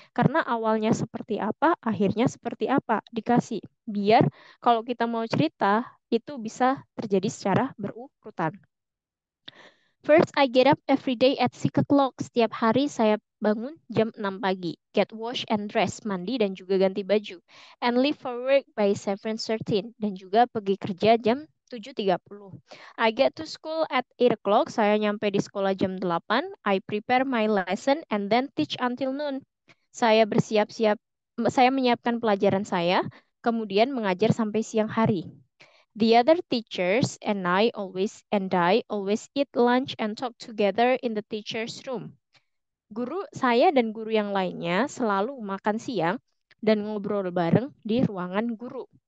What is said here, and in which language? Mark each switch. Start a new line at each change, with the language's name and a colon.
Indonesian: Karena awalnya seperti apa, akhirnya seperti apa. Dikasih. Biar kalau kita mau cerita, itu bisa terjadi secara berurutan.
English: First, I get up every day at 6 o'clock.
Indonesian: Setiap hari saya bangun jam 6 pagi.
English: Get wash and dress,
Indonesian: mandi dan juga ganti baju.
English: And leave for work by 7:13.
Indonesian: Dan juga pergi kerja jam 7.30.
English: I get to school at 8 o'clock.
Indonesian: Saya nyampe di sekolah jam 8.
English: I prepare my lesson and then teach until noon.
Indonesian: Saya menyiapkan pelajaran saya, kemudian mengajar sampai siang hari.
English: The other teachers and I always eat lunch and talk together in the teacher's room.
Indonesian: Saya dan guru yang lainnya selalu makan siang dan ngobrol bareng di ruangan guru.